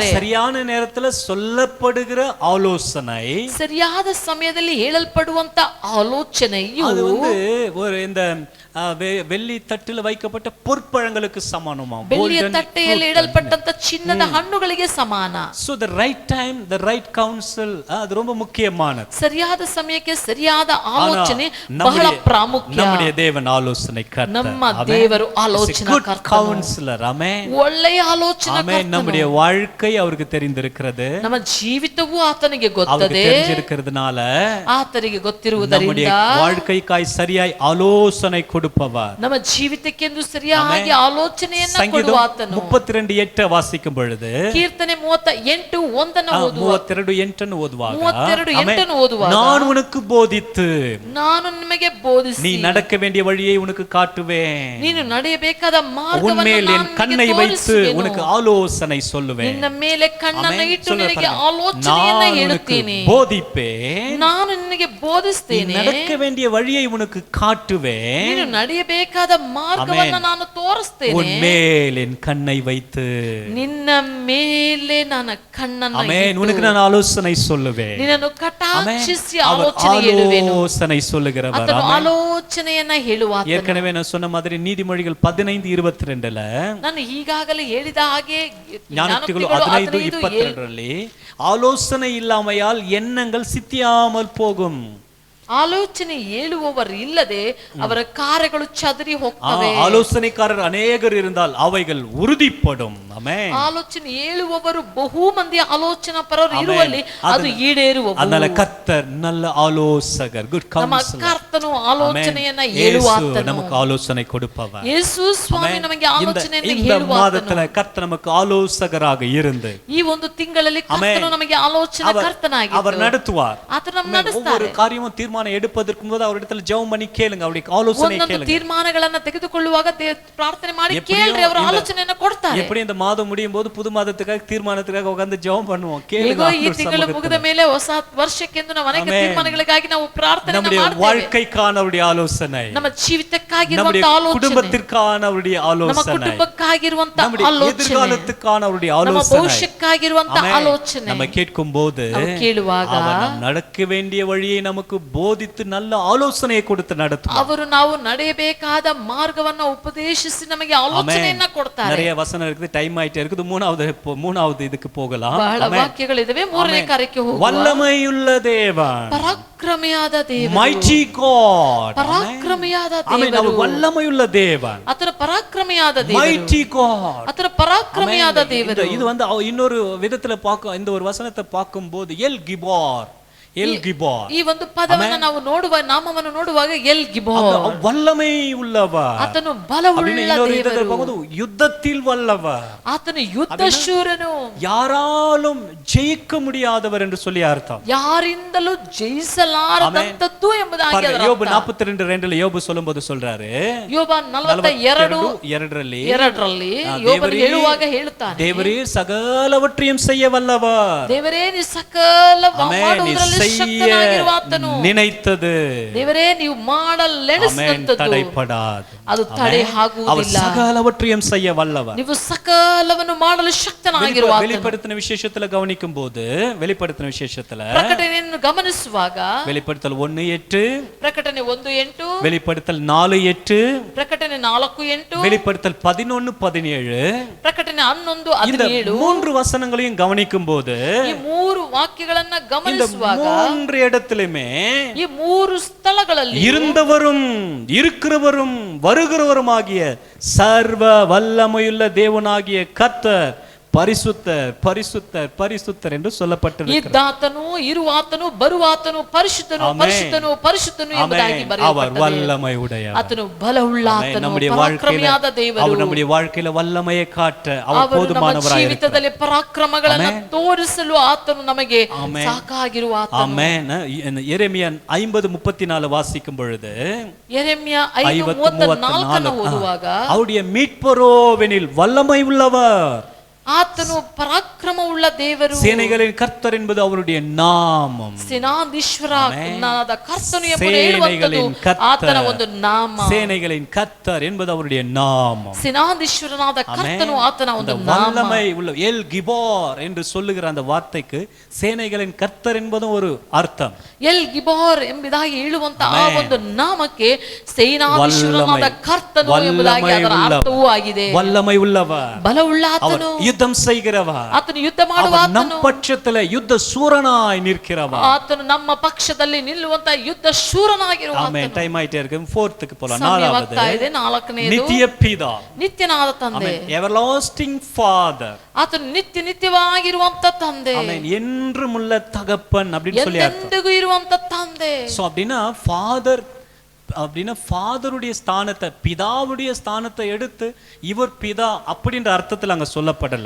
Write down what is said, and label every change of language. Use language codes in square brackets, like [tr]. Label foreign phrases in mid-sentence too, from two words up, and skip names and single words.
[ta] சரியான நேரத்துல சொல்லப்படுகிற ஆலோசனை, [kn] ಸರಿಯಾದ ಸಮಯದಲ್ಲಿ ಹೇಳಲ್ಪಡುವಂತ ಆಲೋಚನೆಯು [ta] அது ஒரு இந்த வெள்ளி தட்டில் வைக்கப்பட்ட பொற்பழங்களுக்கு சமானமா, [kn] ಬೆಳ್ಳಿಯ ತಟ್ಟೆಯಲ್ಲಿ ಇಡಲ್ಪಟ್ಟಂತ ಚಿನ್ನದ ಹಣ್ಣುಗಳಿಗೆ ಸಮಾನ. [en] So the right time, the right counsel, [ta] அது ரொம்ப முக்கியமானது. [kn] ಸರಿಯಾದ ಸಮಯಕ್ಕೆ ಸರಿಯಾದ ಆಲೋಚನೆ ಬಹಳ ಪ್ರಾಮುಖ್ಯ. [ta] நம்முடைய தேவன் ஆலோசனை கர்த்தர். [kn] ನಮ್ಮ ದೇವರು ಆಲೋಚನಾ ಕರ್ತನು. [ta] கவுன்சிலர். ஆமென். [kn] ಒಳ್ಳೆಯ ಆಲೋಚನಾ ಕರ್ತನು. [ta] ஆமென். நம்முடைய வாழ்க்கை அவருக்கு தெரிந்திருக்கிறது. [kn] ನಮ್ಮ ಜೀವಿತವೂ ಆತನಿಗೆ ಗೊತ್ತದೆ. [ta] தெரிஞ்சிருக்கிறதுனால [kn] ಆತನಿಗೆ ಗೊತ್ತಿರುವುದರಿಂದ [ta] நம்முடைய வாழ்க்கைக்காய் சரியாய் ஆலோசனை கொடுப்பவர். [kn] ನಮ್ಮ ಜೀವಿತಕ್ಕೆಂದು ಸರಿಯಾಗಿ ಆಲೋಚನೆಯನ್ನ ಕೊಡುವ ಆತನು. [ta] 32:8 ವಾಸಿக்கும் பொழுது, [kn] ಕೀರ್ತನೆ 38:1 ಓದುವಾಗ, 32:8 ಓದುವಾಗ, [ta] நான் உனக்கு போதித்து, [kn] ನಾನು ನಿಮಗೆ ಬೋಧಿಸಿ, [ta] நீ நடக்க வேண்டிய வழியை உனக்கு காட்டுவேன், [kn] ನೀನು ನಡೆಯಬೇಕಾದ ಮಾರ್ಗವನ್ನು [ta] உன்மேல் என் கண்ணை வைத்து உனக்கு ஆலோசனை சொல்லுவேன், [kn] ನಿನ್ನ ಮೇಲೆ ಕಣ್ಣನ್ನು ಇಟ್ಟು ನಿನಗೆ ಆಲೋಚನೆಯನ್ನ ಹೇಳುತ್ತೇನೆ, [ta] போதிப்பேன், [kn] ನಾನು ನಿನಗೆ ಬೋಧಿಸ್ತೇನೆ, [ta] நடக்க வேண்டிய வழியை உனக்கு காட்டுவேன், [kn] ನೀನು ನಡೆಯಬೇಕಾದ ಮಾರ್ಗವನ್ನು ನಾನು ತೋರಿಸ್ತೇನೆ, [ta] உன்மேல் என் கண்ணை வைத்து, [kn] ನಿನ್ನ ಮೇಲೆ ನನ್ನ ಕಣ್ಣನ್ನು ಆಮೆನ್, [ta] உனக்கு நான் ஆலோசனை சொல்லுவேன், [kn] ನಿನ್ನನ್ನು ಕಟಾಕ್ಷಿಸಿ ಆಲೋಚನೆ ಹೇಳುವೆನು. [ta] ஆலோசனை சொல்லுகிறவர். [kn] ಆತನು ಆಲೋಚನೆಯನ್ನ ಹೇಳುವ. [ta] ஏற்கனவே நான் சொன்ன மாதிரி நீதிமொழிகள் 15:22 [kn] ನಾನು ಈಗಾಗಲೇ ಹೇಳಿದ ಹಾಗೆ [ta] ಜ್ಞಾನೋಕ್ತಿಗಳು 15:22 ஆலோசனை இல்லாமையால் எண்ணங்கள் சித்தியாமல் போகும். [kn] ಆಲೋಚನೆ ಹೇಳುವವರು ಇಲ್ಲದೆ ಅವರ ಕಾರ್ಯಗಳು ಚದರಿ ಹೋಗ್ತವೆ. [ta] ஆலோசனைக்காரர் அநேகர் இருந்தால் அவைகள் உறுதிப்படும். ஆமென். [kn] ಆಲೋಚನೆ ಹೇಳುವವರು ಬಹು ಮಂದಿ ಆಲೋಚನಾ ಪರರು ಇರುವಲ್ಲಿ ಅದು ಈಡೇರುವವು. [ta] அதனால கர்த்தர் நல்ல ஆலோசகர், [en] good counsellor. [kn] ಕರ್ತನು ಆಲೋಚನೆಯನ್ನ ಹೇಳುವಾತನು, [ta] நமக்கு ஆலோசனை கொடுப்பவர். [kn] ಯೇಸು ಸ್ವಾಮಿ ನಮಗೆ ಆಲೋಚನೆಯನ್ನು ಹೇಳುವಾತನು. [ta] இந்த மாதத்துல கர்த்தர் நமக்கு ஆலோசகராக இருந்து [kn] ಈ ಒಂದು ತಿಂಗಳಲ್ಲಿ ಕರ್ತನು ನಮಗೆ ಆಲೋಚನಾ ಕರ್ತನಾಗಿ [ta] அவர் நடத்துவார். [kn] ಆತನು ನಮ್ಮನ್ನು ನಡೆಸುತ್ತಾರೆ. [ta] ஒவ்வொரு காரியமும் தீர்மானம் எடுப்பதற்கு முன்பு அவரிடத்தில் ஜெபம் பண்ணி கேளுங்க, அவருடைய ஆலோசனை கேளுங்க. [kn] ತೀರ್ಮಾನಗಳನ್ನು ತೆಗೆದುಕೊಳ್ಳುವಾಗ ಪ್ರಾರ್ಥನೆ ಮಾಡಿ ಕೇಳ್ರಿ, ಅವರ ಆಲೋಚನೆಯನ್ನು ಕೊಡ್ತಾರೆ. [ta] எப்படி இந்த மாதம் முடியும் போது புது மாதத்துக்காக தீர்மானத்துக்காக உட்கார்ந்து ஜெபம் பண்ணுவோம், கேளுங்க. [kn] ಈ ತಿಂಗಳು ಮುಗಿದ ಮೇಲೆ ಹೊಸ ವರ್ಷಕ್ಕೆಂದು ನಾವು ಅನೇಕ ತೀರ್ಮಾನಗಳಿಗಾಗಿ ನಾವು ಪ್ರಾರ್ಥನೆ ಮಾಡ್ತೇವೆ. [ta] வாழ்க்கைக்கான அவருடைய ஆலோசனை, [kn] ನಮ್ಮ ಜೀವಿತಕ್ಕಾಗಿರುವಂತ ಆಲೋಚನೆ, [ta] குடும்பத்திற்கான அவருடைய [kn] ನಮ್ಮ [ta] ஆலோசனை, [kn] ಕುಟುಂಬಕ್ಕಾಗಿರುವಂತ ಆಲೋಚನೆ, [ta] எதிர்காலத்துக்கான அவருடைய [kn] ನಮ್ಮ [ta] ஆலோசனை, [kn] ಭವಿಷ್ಯಕ್ಕಾಗಿರುವಂತ ಆಲೋಚನೆ [ta] நம்ம கேட்கும்போது [kn] ಕೇಳುವಾಗ [ta] அவர் நடக்க வேண்டிய வழியை நமக்கு போதித்து நல்ல ஆலோசனையை கொடுத்து நடத்துவார். [kn] ಅವರು ನಾವು ನಡೆಯಬೇಕಾದ ಮಾರ್ಗವನ್ನ ಉಪದೇಶಿಸಿ ನಮಗೆ ಆಲೋಚನೆಯನ್ನ ಕೊಡ್ತಾರೆ. [ta] நிறைய வசனம் இருக்குது, டைம் ஆயிட்டே இருக்குது. மூணாவது இதுக்கு போகலாம். [kn] ಬಹಳ ವಾಕ್ಯಗಳಿವೆ, ಮೂರನೇ ಕಾರ್ಯಕ್ಕೆ ಹೋಗುವ. [ta] வல்லமையுள்ள தேவன், [kn] ಪರಾಕ್ರಮಿಯಾದ ದೇವರು, [en] mighty God, [kn] ಪರಾಕ್ರಮಿಯಾದ ಆಮೆನ್. ದೇವರು, [ta] வல்லமையுள்ள தேவன், [kn] ಆತನ ಪರಾಕ್ರಮಿಯಾದ ದೇವರು, [en] mighty God, [kn] ಆತನ ಪರಾಕ್ರಮಿಯಾದ ದೇವರು. [ta] இது வந்து இன்னொரு விதத்துல பார்க்க, இந்த ஒரு வசனத்தை பார்க்கும்போது எல் கிபார், எல் கிபார், [kn] ಈ ಒಂದು ಪದವನ್ನು ನಾವು ನೋಡುವ, ನಾಮವನ್ನು ನೋಡುವಾಗ ಎಲ್ ಗಿಬೋರ್, [ta] வல்லமை உள்ளவர். [kn] ಆತನು ಬಲವುಳ್ಳ ದೇವರು, [ta] யுத்தத்தில் வல்லவர், [kn] ಆತನು ಯುದ್ಧ ಶೂರನು, [ta] யாராலும் ஜெயிக்க முடியாதவர் என்று சொல்லி அர்த்தம். [kn] ಯಾರಿಂದಲೂ ಜಯಿಸಲಾರದಂತದ್ದು ಎಂಬುದಾಗಿ ಅದರ ಅರ್ಥ. [ta] யோபு 42:2 யோபு சொல்லும்போது சொல்றாரு, [kn] ಯೋಬ 42:2 ಯೋಬನು ಹೇಳುವಾಗ ಹೇಳುತ್ತಾನೆ, [ta] தேவரே சகலவற்றையும் செய்ய வல்லவர், [kn] ದೇವರೇ ನೀ ಸಕಲ ಮಾಡುವುದರಲ್ಲಿ ಶಕ್ತನಾಗಿರುವ ಆತನು, [ta] நினைத்தது [kn] ದೇವರೇ ನೀವು ಮಾಡಲೆಣಿಸಿದಂತದ್ದು [ta] தடைಪடாது, [kn] ಅದು ತಡೆ [ta] அவர் [kn] ಆಗುವುದಿಲ್ಲ. [ta] சகலவற்றையும் செய்ய வல்லவர், [kn] ನೀವು ಸಕಲವನ್ನು ಮಾಡಲು ಶಕ್ತನಾಗಿರುವ ಆತನು. [ta] வெளிப்படுத்தின விசேஷத்துல கவனிக்கும் போது, வெளிப்படுத்தின விசேஷத்துல [kn] ಪ್ರಕಟಣೆಯನ್ನು ಗಮನಿಸುವಾಗ, [ta] வெளிப்படுத்தல் 1:8, [kn] ಪ್ರಕಟಣೆ 1:8, [ta] வெளிப்படுத்தல் 4:8, [kn] ಪ್ರಕಟಣೆ 4:8, [ta] வெளிப்படுத்தல் 11:17, [kn] ಪ್ರಕಟಣೆ 11:17, [ta] மூன்று வசனங்களையும் கவனிக்கும் போது, [kn] ಈ ಮೂರು ವಾಕ್ಯಗಳನ್ನ ಗಮನಿಸುವಾಗ, [ta] மூன்று இடத்திலுமே [kn] ಈ ಮೂರು ಸ್ಥಳಗಳಲ್ಲಿ [ta] இருந்தவரும் இருக்கிறவரும் வருகிறவருமாகிய சர்வ வல்லமையுள்ள தேவனாகிய கர்த்தர் பரிசுத்தர் பரிசுத்தர் பரிசுத்தர் என்று சொல்லப்பட்டிருக்கிறது. [kn] ಇದ್ದಾತನು, ಇರುವಾತನು, ಬರುವಾತನು, ಪರಿಶುದ್ಧನು, ಪರಿಶುದ್ಧನು, ಪರಿಶುದ್ಧನು ಎಂಬುದಾಗಿ [ta] அவர் [kn] ಬರೆಯಲ್ಪಟ್ಟಿದೆ. [ta] வல்லமை உடையவர், [kn] ಆತನು ಬಲವುಳ್ಳ ಆತನು, [ta] நம்முடைய [kn] ಪರಾಕ್ರಮಿಯಾದ ದೇವರು. [ta] அவர் நம்முடைய வாழ்க்கையில வல்லமையை காட்ட அவர் [kn] ಅವರು ನಮ್ಮ [ta] போதுமானவராய் இருக்கிறார். [kn] ಜೀವಿತದಲ್ಲಿ ಪರಾಕ್ರಮಗಳನ್ನು ತೋರಿಸಲು ಆತನು ನಮಗೆ ಸಾಕಾಗಿರುವ ಆತನು. [ta] ஆமென். எரேமியா 50:34 வாசிக்கும் பொழுது, [kn] ಯೆರೆಮೀಯ 5:34 ಓದುವಾಗ, [ta] அவருடைய மீட்பரோவெனில் வல்லமை உள்ளவர், [kn] ಆತನು ಪರಾಕ್ರಮವುಳ್ಳ ದೇವರು, [ta] சேனைகளின் கர்த்தர் என்பது அவருடைய நாமம், [kn] ಸೇನಾಧೀಶ್ವರನಾದ ಕರ್ತನು ಎಂಬುದು ಹೇಳುವಂತದ್ದು ಆತನ ಒಂದು ನಾಮ. [ta] சேனைகளின் கர்த்தர் என்பது அவருடைய நாமம், [kn] ಸೇನಾಧೀಶ್ವರನಾದ ಕರ್ತನು ಆತನ ಒಂದು ನಾಮ. [ta] வல்லமை உள்ள எல் கிபார் என்று சொல்லுகிற அந்த வார்த்தைக்கு சேனைகளின் கர்த்தர் என்பதும் ஒரு அர்த்தம். [kn] ಎಲ್ ಗಿಬೋರ್ ಎಂಬುದಾಗಿ ಹೇಳುವಂತ ಆ ಒಂದು ನಾಮಕ್ಕೆ ಸೇನಾಧೀಶ್ವರನಾದ ಕರ್ತನು ಎಂಬುದಾಗಿ ಅದರ ಅರ್ಥವೂ ಆಗಿದೆ. [ta] வல்லமை உள்ளவர், [kn] ಬಲವುಳ್ಳ ಆತನು, [ta] யுத்தம் செய்கிறவர், [kn] ಆತನು ಯುದ್ಧ ಮಾಡುವ [ta] அவர் [kn] ಆತನು, [ta] நம் பட்சத்துல யுத்த சூரனாய் நிற்கிறவர். [kn] ಆತನು ನಮ್ಮ ಪಕ್ಷದಲ್ಲಿ ನಿಲ್ಲುವಂತ ಯುದ್ಧ ಶೂರನಾಗಿರುವ [ta] ஆமென். [kn] ಆತನು. [ta] டைம் ಆಯ್ತೇ இருக்கு. 4th போலாம். [kn] ಸಮಯವಾಗ್ತಾ ಇದೆ. 4ನೇದು [ta] நித்திய பிதா, [kn] ನಿತ್ಯನಾದ ತಂದೆ, [en] everlasting father, [kn] ಆತನು ನಿತ್ಯವಾಗಿರುವಂತ ತಂದೆ, [ta] ஆமென், என்றுமுள்ள தகப்பன் அப்படின்னு சொல்லி அர்த்தம். [kn] ಎಂದೆಂದಿಗೂ ಇರುವಂತ ತಂದೆ. [ta] சோ அப்படினா ஃபாதர் அப்படின்னா ஃபாதருடைய ஸ்தானத்தை, பிதாவுடைய ஸ்தானத்தை எடுத்து இவர் பிதா அப்படின்ற அர்த்தத்தில் அங்க சொல்லப்படல.